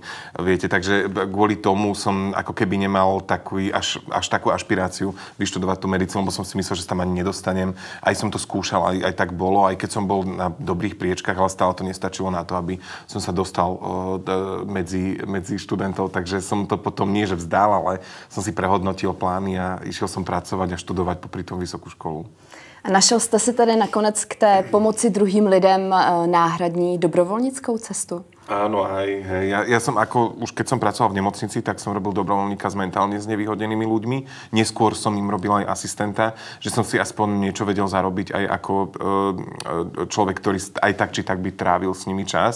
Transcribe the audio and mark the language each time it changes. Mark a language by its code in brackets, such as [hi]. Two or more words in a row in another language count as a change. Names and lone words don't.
[sk] Viete, takže kvôli tomu som ako keby nemal až takú ašpiráciu vyštudovať tú medicínu, lebo som si myslel, že sa tam ani nedostanem. Aj som to skúšal, aj tak bolo, aj keď som bol na dobrých priečkách, ale stále to nestačilo na to, aby som sa dostal medzi študentov. Takže som to potom nie, že vzdal, ale som si prehodnotil plány a išiel som pracovať a študovať popri tom vysokú školu. [cs] A našel jste si tedy nakonec k té pomoci druhým lidem náhradní dobrovolnickou cestu? [sk] Áno, aj. Hej. Ja som už keď som pracoval v nemocnici, tak som robil dobrovoľníka s mentálne znevýhodnenými ľuďmi. Neskôr som im robil aj asistenta, že som si aspoň niečo vedel zarobiť aj ako človek, ktorý aj tak či tak by trávil s nimi čas.